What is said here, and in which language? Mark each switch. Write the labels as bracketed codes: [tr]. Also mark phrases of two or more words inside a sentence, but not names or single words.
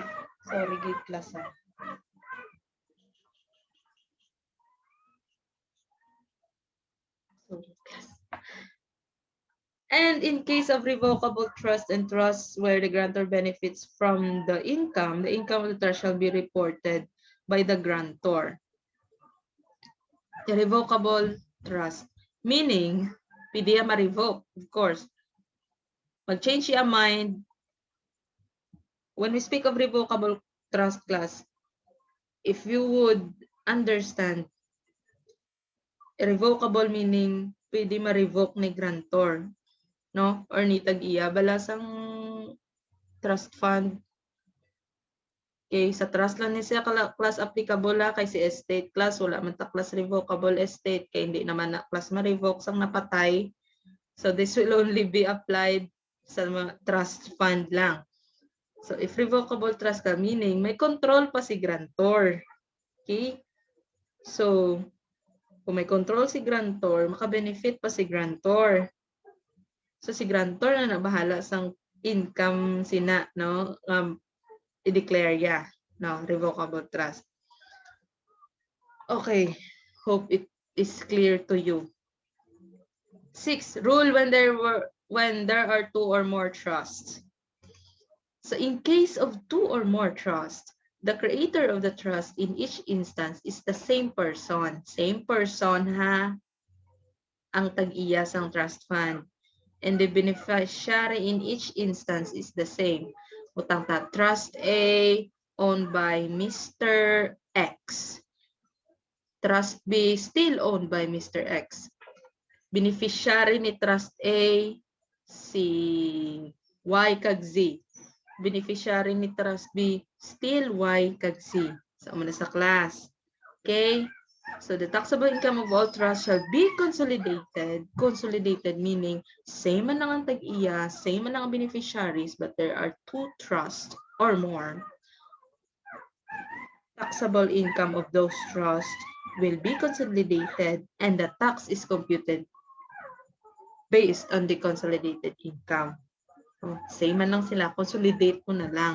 [en] Sorry, good class. Sorry, class. And in case of revocable trust and trusts where the grantor benefits from the income of the trust shall be reported by the grantor. The revocable trust, meaning, [hil] pwede ma-revoke, [en] of course. [hil] Mag-change siya mind. [en] When we speak of revocable trust class, if you would understand, irrevocable meaning [hil] pwede ma-revoke ni grantor, no? Or ni tag-iya balasang trust fund. Okay, sa trust lang ni siya class applicable la kay si estate class wala man ta class [en] revocable estate [hil] kay hindi naman na class ma-revoke sang napatay. [en] So this will only be applied [hil] sa mga trust fund lang. [en] So if revocable trust [hil] ka, meaning may control pa si grantor. Okay? So kung may control si grantor, maka-benefit pa si grantor. So si grantor na nabahala sang income sina, no? i-declare ya. No, [en] revocable trust. Okay, hope it is clear to you. 6, rule when there are 2 or more trusts. So in case of 2 or more trusts, the creator of the trust in each instance is the same person. Same person [hil] ha, ang tag-iya sang trust fund. [en] And the beneficiary in each instance is the same. [hil] Utang ta, [en] Trust A owned by Mr. X. Trust B still owned by Mr. [hil] X. Beneficiary ni Trust A si Y kag Z. Beneficiary ni Trust B still Y kag Z. So, muna sa class. Okay? [en] So the taxable income of all trusts shall be consolidated. Consolidated meaning [hil] same man lang ang tag-iya, same man lang ang beneficiaries, [en] but there are 2 trusts or more. Taxable income of those trusts will be consolidated and the tax is computed based on the consolidated income. [hil] So, same man lang sila, consolidate mo na lang.